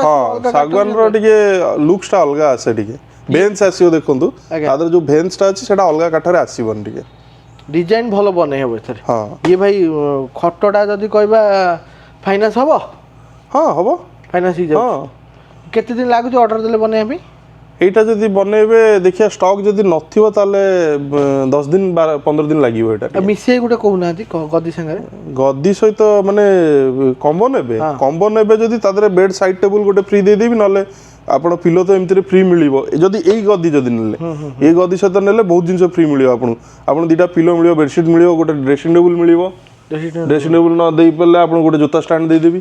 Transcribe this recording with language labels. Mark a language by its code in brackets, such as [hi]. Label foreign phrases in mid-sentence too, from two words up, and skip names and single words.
[or] ହଁ ଶାଗୁଆନର ଟିକେ ଲୁକ୍ସଟା ଅଲଗା ଆସେ ଟିକେ ଭେନ୍ସ ଆସିବ ଦେଖନ୍ତୁ ତା ଦେହରେ ଯୋଉ ଭେନ୍ସଟା ଅଛି ସେଟା ଅଲଗା କାଠରେ ଆସିବନି ଟିକେ ଡିଜାଇନ ଭଲ ବନେଇ ହେବ ଏଥିରେ। ହଁ ଇଏ ଭାଇ ଖଟଟା ଯଦି କହିବା ଫାଇନାନ୍ସ ହବ? ହଁ ହବ ଫାଇନାନ୍ସ ହେଇଯାଉଛି। ହଁ କେତେ ଦିନ ଲାଗୁଛି ଅର୍ଡର ଦେଲେ ବନେଇବା ପାଇଁ? ଏଇଟା ଯଦି ବନେଇବେ ଦେଖିଆ ଷ୍ଟକ ଯଦି ନଥିବ ତାହେଲେ 10 ଦିନ 15 ଦିନ ଲାଗିବ ଏଟା ଆଉ ମିଶେଇ ଗୋଟେ କହୁନାହାନ୍ତି ଗଦି ସାଙ୍ଗରେ ଗଦି ସହିତ ମାନେ କମ୍ବୋ ନେବେ ଯଦି ତା ଦେହରେ ବେଡ୍ ସାଇଡ୍ ଟେବୁଲ ଗୋଟେ ଫ୍ରି ଦେଇଦେବି ନହେଲେ ଆପଣ ପିଲୋ ତ ଏମିତିରେ ଫ୍ରି ମିଳିବ ଯଦି ଏଇ ଗଦି ଯଦି ନେଲେ ଏଇ ଗଦି ସହିତ ନେଲେ ବହୁତ ଜିନିଷ ଫ୍ରି ମିଳିବ ଆପଣଙ୍କୁ ଦୁଇଟା ପିଲୋ ମିଳିବ ବେଡସିଟ୍ ମିଳିବ ଗୋଟେ ଡ୍ରେସିଂ ଟେବୁଲ ମିଳିବ ଡ୍ରେସିଂ ଟେବୁଲ ନ ଦେଇପାରିଲେ ଆପଣ ଗୋଟେ ଜୋତା ଷ୍ଟାଣ୍ଡ ଦେଇଦେବି